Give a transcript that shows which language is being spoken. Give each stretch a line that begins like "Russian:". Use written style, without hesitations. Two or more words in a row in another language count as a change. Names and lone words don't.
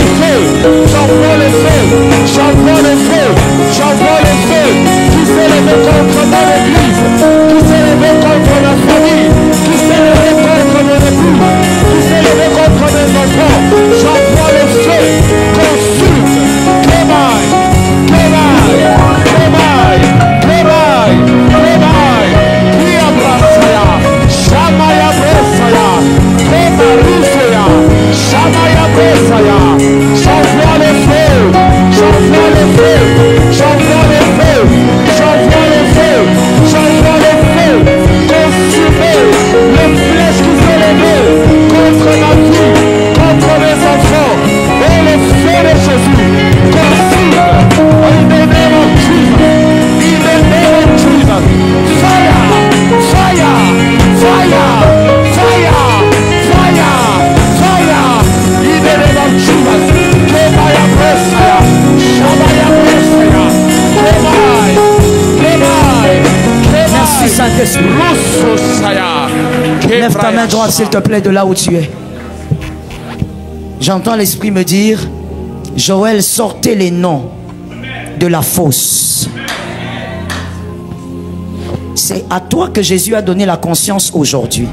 French: J'envoie le feu. J'envoie le feu. J'envoie le feu. Tu t'es levé contre mon église. Tu t'es levé contre ma famille. Tu t'es levé contre mon époux. Tu t'es levé contre mes enfants. J'envoie le feu. Consume. Kémaï. Kémaï. Kémaï. Kémaï. Kémaï. Kiabrasaya. Shamaya Brasaya. Kémarisaya. Shamaya Brasaya. J'envoie le feu. J'envoie le feu. J'envoie le feu. J'envoie le feu. J'envoie le feu. Consumez les flèches qui sont levées contre ma vie, contre mes enfants. Et le feu de Jésus consume.
English: In the name of Jesus. In the name of Jesus. Fire. Fire. Fire. Fire. Fire. Fire. In the name of Jesus. Kebaya Bresaya. Shabaya Bresaya. Kebaya.
French: Merci Saint-Esprit. Lève ta main droite, s'il te plaît, de là où tu es. J'entends l'Esprit me dire, Joël, sortez les noms de la fosse. C'est à toi que Jésus a donné la conscience aujourd'hui.